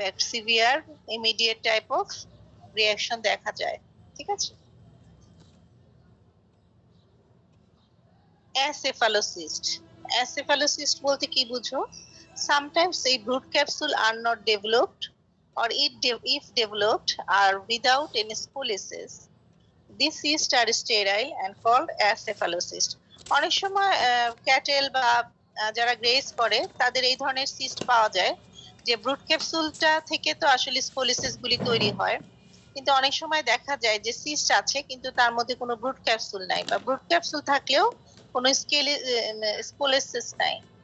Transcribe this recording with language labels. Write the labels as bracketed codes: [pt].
[bn] Severe immediate type of reaction দেখা যায়। ঠিক আছে। অ্যাসেফালোসিস্ট, অ্যাসেফালোসিস্ট বলতে কি বুঝো? [en] Sometimes এই brood capsule are not developed or if developed are without any scoliosis. These cysts are sterile and called acephalocist. [bn] অনেক সময় ক্যাটেল বা যারা গ্রেস করে তাদের এই ধরনের সিস্ট পাওয়া যায়, যে ব্রুড ক্যাপসুলটা থেকে তো আসলে স্কোলিসিস গুলি তৈরি হয়, কিন্তু অনেক সময় দেখা যায় যে সিস্ট আছে কিন্তু তার মধ্যে কোনো ব্রুড ক্যাপসুল নাই, বা ব্রুড ক্যাপসুল থাকলেও কোনো স্কোলিসিস নাই।